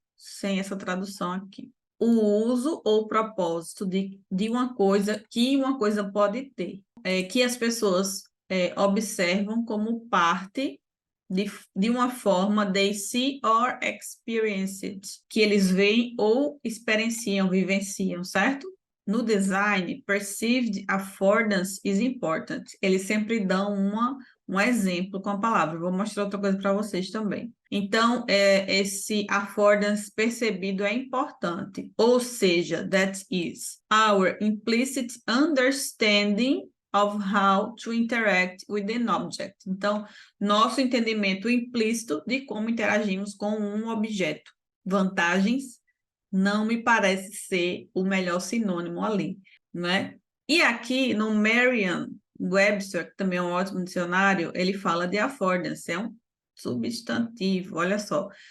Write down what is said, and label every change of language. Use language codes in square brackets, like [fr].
[pt] Sem essa tradução aqui. O uso ou propósito de uma coisa que uma coisa pode ter. Que as pessoas observam como parte de uma forma [en] they see or experience it, [pt] que eles veem ou experienciam, vivenciam, certo? [en] No design, perceived affordance is important. [pt] Eles sempre dão um exemplo com a palavra. Vou mostrar outra coisa para vocês também. Então, esse affordance percebido é importante. Ou seja, [en] that is our implicit understanding of how to interact with an object. [pt] Então, nosso entendimento implícito de como interagimos com um objeto. Vantagens não me parece ser o melhor sinônimo ali, né? E aqui no Merriam-Webster, que também é um ótimo dicionário, ele fala de affordance, é um substantivo, olha só.